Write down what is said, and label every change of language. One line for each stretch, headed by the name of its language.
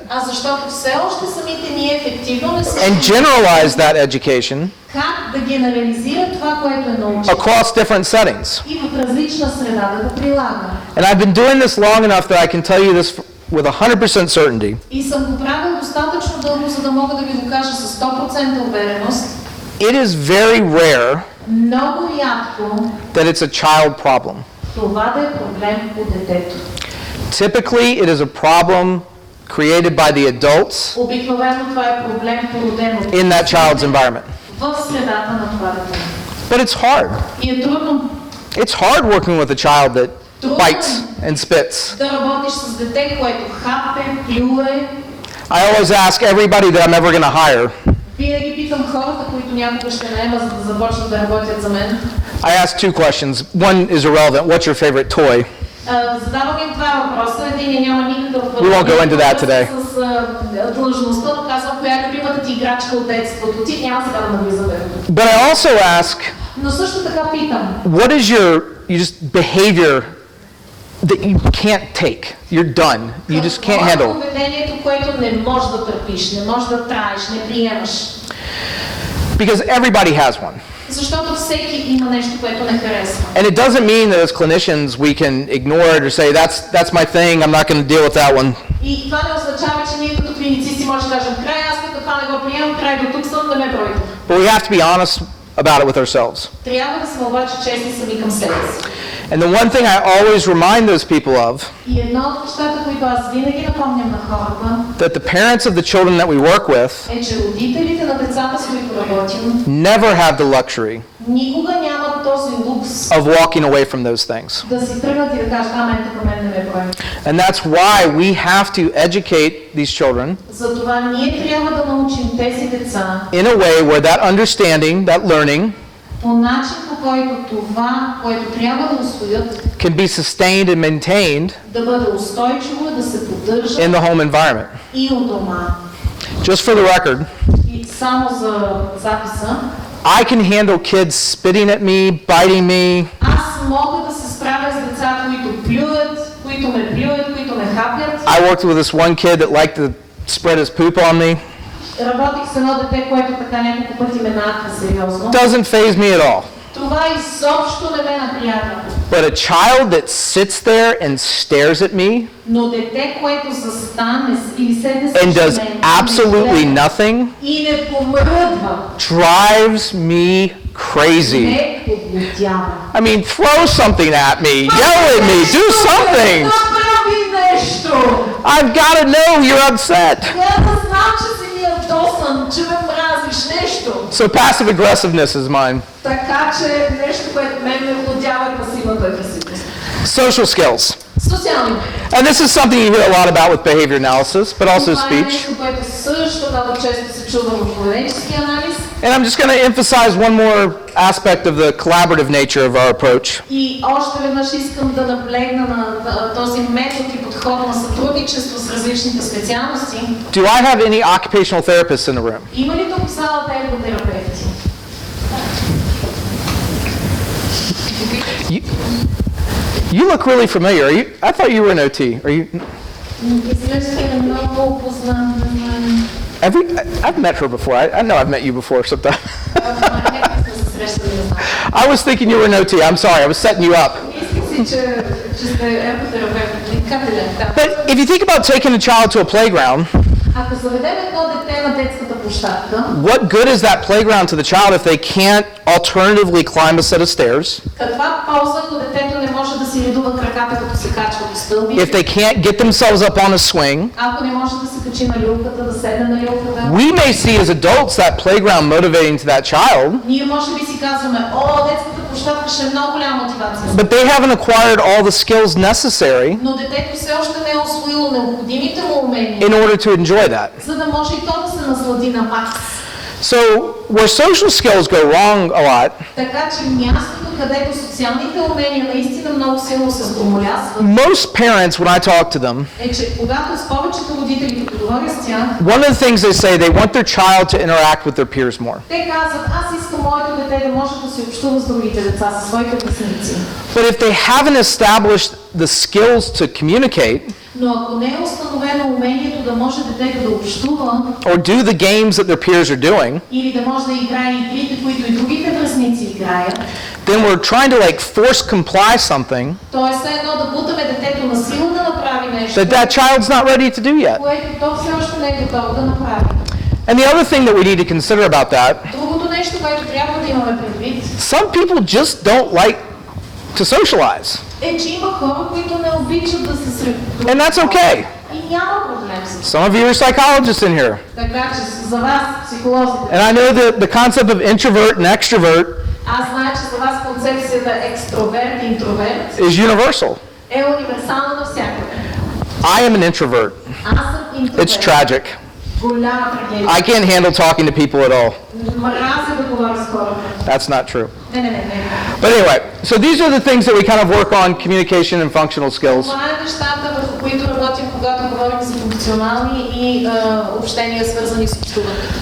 Bulgarian: А защото все още самите ние ефективно не
English: and
Bulgarian: се
English: generalize that education
Bulgarian: как да генерализира това, което е научил
English: across different settings.
Bulgarian: и в различна среда да го прилага.
English: And I've been doing this long enough that I can tell you this with 100% certainty.
Bulgarian: И съм го правил достатъчно дълго, за да мога да ви го кажа с 100% увереност.
English: It is very rare
Bulgarian: Много рядко
English: that it's a child problem.
Bulgarian: това да е проблем у детето.
English: Typically, it is a problem created by the adults
Bulgarian: Обикновено това е проблем породен от
English: in that child's environment.
Bulgarian: в средата на това дете.
English: But it's hard.
Bulgarian: И е трудно
English: It's hard working with a child that bites and spits.
Bulgarian: да работиш с дете, което хапе, плюе.
English: I always ask everybody that I'm ever going to hire,
Bulgarian: Винаги питам хората, които някога ще наема, за да започнат да работят за мен.
English: I ask two questions. One is irrelevant. What's your favorite toy?
Bulgarian: Задавам им два въпроса. Един няма никакъв
English: We won't go into that today.
Bulgarian: с длъжността, но казвам, коя е любимата ти играчка от детството ти, няма сега да навлизаме.
English: But I also ask,
Bulgarian: Но също така питам,
English: what is your just behavior that you can't take? You're done. You just can't
Bulgarian: какво е
English: handle.
Bulgarian: поведението, което не можеш да търпиш, не можеш да траеш, не приемаш?
English: Because everybody has one.
Bulgarian: Защото всеки има нещо, което не харесва.
English: And it doesn't mean that as clinicians we can ignore it or say, that's my thing, I'm not going to deal with that one.
Bulgarian: И това не означава, че ние като клиницисти може да кажем, край, аз като това не го приемам, край до тук съм, да ме бройте.
English: But we have to be honest about it with ourselves.
Bulgarian: Трябва да сме обаче честни сами към себе си.
English: And the one thing I always remind those people of,
Bulgarian: И едно от нещата, които аз винаги напомням на хората,
English: that the parents of the children that we work with
Bulgarian: е, че родителите на децата, с които работим,
English: never have the luxury
Bulgarian: никога нямат този лукс
English: of walking away from those things.
Bulgarian: да си тръгнат и да кажат, мен тук мен не ме брои.
English: And that's why we have to educate these children
Bulgarian: Затова ние трябва да научим тези деца
English: in a way where that understanding, that learning,
Bulgarian: по начин, по който това, което трябва да усвоят,
English: can be sustained and maintained
Bulgarian: да бъде устойчиво, да се поддържа
English: in the home environment.
Bulgarian: и у дома.
English: Just for the record,
Bulgarian: И само за записа,
English: I can handle kids spitting at me, biting me,
Bulgarian: аз мога да се справя с деца, които плюят, които ме плюят, които ме хапят.
English: I worked with this one kid that liked to spread his poop on me.
Bulgarian: Работих с едно дете, което така няколко пъти ме нааква сериозно.
English: Doesn't faze me at all.
Bulgarian: Това изобщо не ме напрягва.
English: But a child that sits there and stares at me
Bulgarian: Но дете, което застане или седне
English: and does
Bulgarian: срещу мен
English: absolutely nothing
Bulgarian: и не помръдва,
English: drives me crazy.
Bulgarian: ме подлетява.
English: I mean, throw something at me, yell at me, do something.
Bulgarian: Направи нещо!
English: I've got to know you're upset.
Bulgarian: Трябва да знам, че си ми ядосан, че ме мразиш нещо.
English: So passive aggressiveness is mine.
Bulgarian: Така че нещо, което мен ме владява е пасивната агресивност.
English: Social skills.
Bulgarian: Социални.
English: And this is something you hear a lot about with behavior analysis, but also
Bulgarian: Това е
English: speech.
Bulgarian: нещо, което също много често се чува в поведенчески анализ.
English: And I'm just going to emphasize one more aspect of the collaborative nature of our approach.
Bulgarian: И още веднъж искам да наблегна на този метод и подход на сътрудничество с различните специалности.
English: Do I have any occupational therapists in the room?
Bulgarian: Има ли тук в залата ерготерапевти?
English: You look really familiar. I thought you were an OT. Are you?
Bulgarian: Изглежда много познат на мен.
English: I've met her before. I know I've met you before sometime. I was thinking you were an OT. I'm sorry. I was setting you up. But if you think about taking a child to a playground,
Bulgarian: Ако заведем едно дете на детската площадка,
English: what good is that playground to the child if they can't alternatively climb a set of stairs?
Bulgarian: каква полза, ако детето не може да си редува краката, като се качва по стълби?
English: If they can't get themselves up on a swing?
Bulgarian: Ако не може да се качи на люлката, да седне на люлката?
English: We may see as adults that playground motivating to that child.
Bulgarian: Ние може би си казваме, детската площадка ще е много голяма мотивация.
English: But they haven't acquired all the skills necessary
Bulgarian: Но детето все още не е усвоило необходимите му умения,
English: in order to enjoy that.
Bulgarian: за да може и то да се наслади на макс.
English: So where social skills go wrong a lot,
Bulgarian: Така че мястото, където социалните умения наистина много силно се сгромолясват,
English: most parents, when I talk to them,
Bulgarian: е, че когато с повечето родители, като говоря с тях,
English: one of the things they say, they want their child to interact with their peers more.
Bulgarian: те казват, аз искам моето дете да може да се общува с другите деца, със своите връстници.
English: But if they haven't established the skills to communicate,
Bulgarian: Но ако не е установено умението да може детето да общува,
English: or do the games that their peers are doing,
Bulgarian: или да може да играе игрите, които и другите връстници играят,
English: then we're trying to like force comply something
Bulgarian: т.е. едно да бутаме детето на сила да направи нещо,
English: that child's not ready to do yet.
Bulgarian: което то все още не е готово да направи.
English: And the other thing that we need to consider about that,
Bulgarian: Другото нещо, което трябва да имаме предвид,
English: some people just don't like to socialize.
Bulgarian: е, че има хора, които не обичат да се срещат.
English: And that's okay.
Bulgarian: И няма проблем с това.
English: Some of you are psychologists in here.
Bulgarian: Така че за вас, психолозите,
English: And I know that the concept of introvert and extrovert
Bulgarian: аз знае, че за вас концепцията екстроверт и интроверт
English: is universal.
Bulgarian: е универсална навсякъде.
English: I am an introvert.
Bulgarian: Аз съм интроверт.
English: It's tragic.
Bulgarian: Голяма трагедия.
English: I can't handle talking to people at all.
Bulgarian: Мразя да говоря с хората.
English: That's not true.
Bulgarian: Не.
English: But anyway, so these are the things that we kind of work on, communication and functional skills.
Bulgarian: Това е нещата, върху които работим, когато говорим за функционални и общения, свързани с общуването.